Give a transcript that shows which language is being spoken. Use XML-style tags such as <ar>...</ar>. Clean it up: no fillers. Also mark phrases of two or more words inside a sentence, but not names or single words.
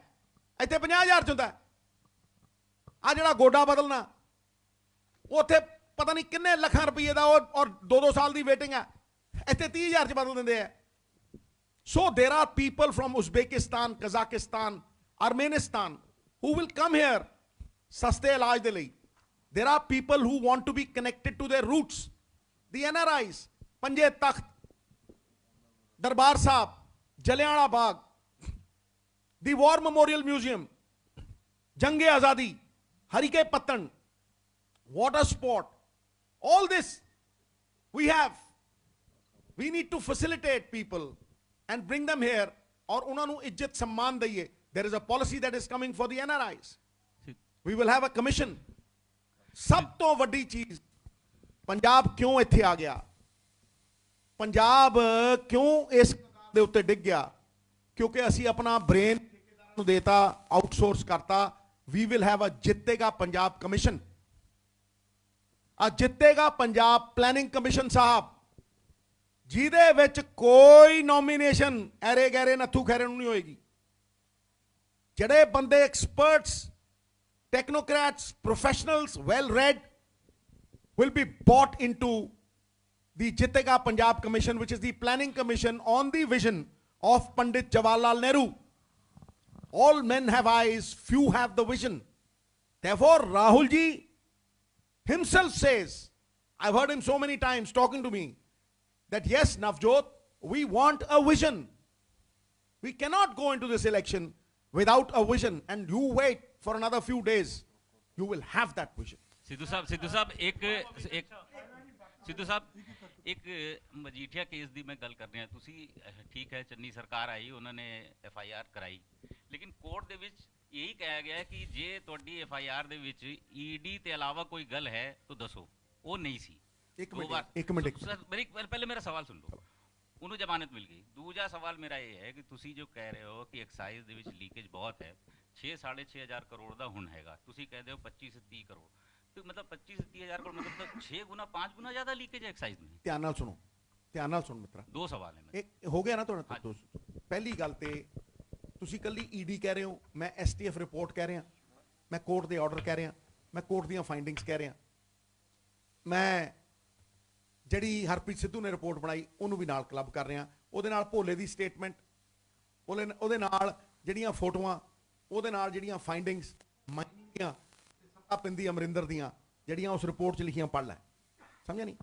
<pa>ਇੱਥੇ 50,000 ਚ ਹੁੰਦਾ। ਆ ਜਿਹੜਾ ਗੋਡਾ ਬਦਲਣਾ, ਉੱਥੇ ਪਤਾ ਨਹੀਂ ਕਿੰਨੇ ਲੱਖਾਂ ਰੁਪਏ ਦਾ ਔਰ 2-2 ਸਾਲ ਦੀ ਵੇਟਿੰਗ ਹੈ। ਇੱਥੇ 30,000 ਚ ਬਦਲ ਦਿੰਦੇ ਆ।</pa> <en>so there are people from</en> <pa>ਉਜ਼ਬੇਕਿਸਤਾਨ, ਕਜ਼ਾਕਿਸਤਾਨ, ਅਰਮੇਨਿਸਤਾਨ</pa> <en>who will come here</en> <pa>ਸਸਤੇ ਇਲਾਜ ਦੇ ਲਈ।</pa> <en>there are people who want to be connected to their roots। the NRIs, ਪੰਜੇ ਤਖਤ, ਦਰਬਾਰ ਸਾਹਿਬ, ਜਲਿਆਂਵਾਲਾ ਬਾਗ, the war memorial museum, ਜੰਗੇ ਆਜ਼ਾਦੀ, ਹਰੀਕੇ ਪੱਤਣ, water sport, all this we have। we need to facilitate people and bring them here</en> <pa>ਔਰ ਉਹਨਾਂ ਨੂੰ ਇੱਜ਼ਤ सम्मान ਦਈਏ।</pa> <en>there is a policy that is coming for the NRIs। we will have a commission।</en> <pa>ਸਭ ਤੋਂ ਵੱਡੀ ਚੀਜ਼, ਪੰਜਾਬ ਕਿਉਂ ਇੱਥੇ ਆ ਗਿਆ? ਪੰਜਾਬ ਕਿਉਂ ਇਸ ਦੇ ਉੱਤੇ ਡਿੱਗ ਗਿਆ? ਕਿਉਂਕਿ ਅਸੀਂ ਆਪਣਾ ਬ੍ਰੇਨ ਨੂੰ ਦੇਤਾ, ਆਊਟਸੋਰਸ ਕਰਤਾ।</pa> <en>we will have a ਜਿੱਤੇਗਾ ਪੰਜਾਬ ਕਮਿਸ਼ਨ।</en> <pa>ਆ ਜਿੱਤੇਗਾ ਪੰਜਾਬ ਪਲੈਨਿੰਗ ਕਮਿਸ਼ਨ ਸਾਹਿਬ, ਜਿਹਦੇ ਵਿੱਚ ਕੋਈ ਨੋਮੀਨੇਸ਼ਨ ਐਰੇ ਗੈਰੇ ਨੱਥੂ ਖੈਰੇ ਨੂੰ ਨਹੀਂ ਹੋਏਗੀ। ਜਿਹੜੇ ਬੰਦੇ</pa> <en>experts, technocrats, professionals, well read will be bought into the Jitega Punjab Commission, which is the planning commission on the vision of Pandit Jawaharlal Nehru। all men have eyes, few have the vision। therefore Rahul ji himself says, I've heard him so many times talking to me, that yes Navjot, we want a vision। we cannot go into this election without a vision, and you wait for another few days, you will have that vision।</en> <pa>ਸਿੱਧੂ ਸਾਹਬ ਇੱਕ ਮਜੀਠੀਆ ਕੇਸ ਦੀ ਮੈਂ ਗੱਲ ਕਰ ਰਿਹਾ। ਤੁਸੀਂ ਠੀਕ ਹੈ, ਚੰਨੀ ਸਰਕਾਰ ਆਈ, ਉਹਨਾਂ ਨੇ FIR ਕਰਾਈ, ਲੇਕਿਨ ਕੋਰਟ ਦੇ ਵਿੱਚ ਇਹੀ ਕਿਹਾ ਗਿਆ ਕਿ ਜੇ ਤੁਹਾਡੀ FIR ਦੇ ਵਿੱਚ ED ਤੇ ਇਲਾਵਾ ਕੋਈ ਗੱਲ ਹੈ ਤਾਂ ਦੱਸੋ। ਉਹ ਨਹੀਂ ਸੀ। ਇੱਕ ਮਿੰਟ ਸਰ ਪਹਿਲੇ ਮੇਰਾ ਸਵਾਲ ਸੁਣ ਲਓ। ਉਹਨੂੰ ਜ਼ਮਾਨਤ ਮਿਲ ਗਈ। ਦੂਜਾ ਸਵਾਲ ਮੇਰਾ ਇਹ ਹੈ ਕਿ ਤੁਸੀਂ ਜੋ ਕਹਿ ਰਹੇ ਹੋ ਕਿ ਐਕਸਾਈਜ਼ ਦੇ ਵਿੱਚ ਲੀਕੇਜ ਬਹੁਤ ਹੈ, 6-6.5 ਹਜ਼ਾਰ ਕਰੋੜ ਦਾ ਹੁਣ ਹੈਗਾ, ਤੁਸੀਂ ਕਹਿੰਦੇ ਹੋ 25-30 ਕਰੋੜ,</pa> <hi>तो मतलब 25-30 हज़ार करोड़ मतलब तो 6 गुना 5 गुना ज्यादा लीकेज है एक्साइज में।</hi> <pa>ਧਿਆਨ ਨਾਲ ਸੁਣੋ ਮਿੱਤਰਾ।</pa> <hi>2 सवाल है एक हो गया ना</hi> <pa>ਤੁਹਾਡਾ। ਪਹਿਲੀ ਗੱਲ ਤੇ ਤੁਸੀਂ ਕੱਲੀ ED ਕਹਿ ਰਹੇ ਹੋ, ਮੈਂ STF ਰਿਪੋਰਟ ਕਹਿ ਰਿਹਾ, ਮੈਂ ਕੋਰਟ ਦੇ ਆਰਡਰ ਕਹਿ ਰਿਹਾ। ਮੈਂ ਕੋਰਟ ਦੀਆਂ ਫਾਈਂਡਿੰਗਸ ਕਹਿ ਰਿਹਾ, ਮੈਂ ਜਿਹੜੀ ਹਰਪ੍ਰੀਤ ਸਿੱਧੂ ਨੇ ਰਿਪੋਰਟ ਬਣਾਈ ਉਹਨੂੰ ਵੀ ਨਾਲ ਕਲੱਬ ਕਰ ਰਿਹਾ, ਉਹਦੇ ਨਾਲ ਭੋਲੇ ਦੀ ਸਟੇਟਮੈਂਟ, ਉਹਦੇ ਨਾਲ ਜਿਹੜੀਆਂ ਫੋਟੋਆਂ, ਉਹਦੇ ਨਾਲ ਜਿਹੜੀਆਂ ਫਾਈਂਡਿੰਗਸ ਦੀਆਂ ਸੱਤਾ ਪਿੰਦੀ ਅਮਰਿੰਦਰ ਦੀਆਂ ਜਿਹੜੀਆਂ ਉਸ ਰਿਪੋਰਟ 'ਚ ਲਿਖੀਆਂ ਪੜ੍ਹ ਲੈ, ਸਮਝਿਆ ਨਹੀਂ?</pa>